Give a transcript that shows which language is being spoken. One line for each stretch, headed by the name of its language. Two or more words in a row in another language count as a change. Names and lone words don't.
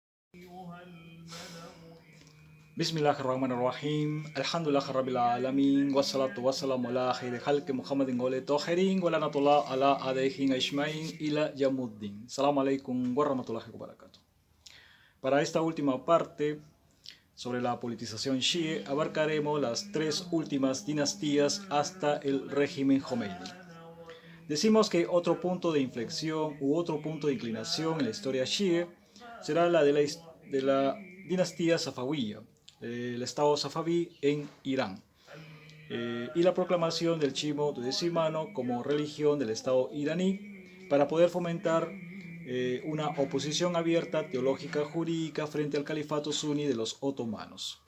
Arabic: Bismillahirrahmanirrahim. الحمد لله رب العالمين. والصلاة والسلام على خير خلق محمد وآله الطاهرين ولعنة الله على أعدائهم أجمعين إلى يوم الدين. السلام عليكم ورحمة الله وبركاته.
Spanish: Para esta última parte sobre la politización Shia, abarcaremos las tres últimas dinastías hasta el régimen Khomeini. Decimos que otro punto de inflexión u otro punto de inclinación en la historia Shia será la de la dinastía Safawiya, el estado Safaví en Irán, y la proclamación del chiismo duodecimano como religión del estado iraní para poder fomentar una oposición abierta teológica jurídica frente al califato suní de los otomanos.